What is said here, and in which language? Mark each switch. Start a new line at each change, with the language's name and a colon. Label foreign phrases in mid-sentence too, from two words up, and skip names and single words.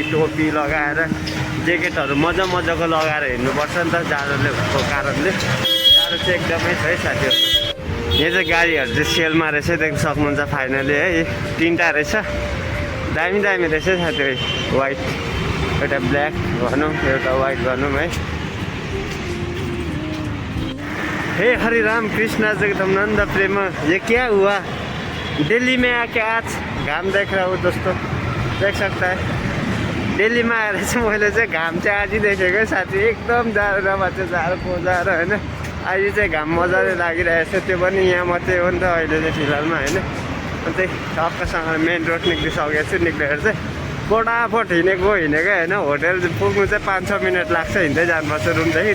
Nepali: टोपी लगाएर ज्याकेटहरू मजाको लगाएर हिँड्नुपर्छ नि त जाडोको कारणले। जाडो चाहिँ एकदमै छ है साथीहरू। यहाँ चाहिँ गाडीहरू चाहिँ सेलमा रहेछ देख्न सक्नुहुन्छ फाइनली है। 3टा रहेछ, दामी रहेछ साथीहरू। वाइट एउटा ब्ल्याक भनौँ, एउटा वाइट भनौँ है।
Hindi: हे हरि राम कृष्ण जगदम्नंद प्रेम, ये क्या हुआ? दिल्ली में आके आज घाम देख रहा हूँ दोस्तों, देख सकता है।
Nepali: दिल्लीमा आएर चाहिँ मैले चाहिँ घाम चाहिँ आज देखेको साथी। एकदम जाडो नभए चाहिँ जाडो पोजाएर होइन। अहिले चाहिँ घाम मजाले लागिरहेको छ। त्यो पनि यहाँ मात्रै हो नि त अहिले चाहिँ फिलहालमा होइन। अन्त टक्कसँग मेन रोड निक्लिसकेको छु। निक्लेर चाहिँ फटाफट हिँडेको होइन। होटेल पुग्नु चाहिँ 5-6 मिनट लाग्छ हिँड्दै जानुपर्छ रुमदेखि।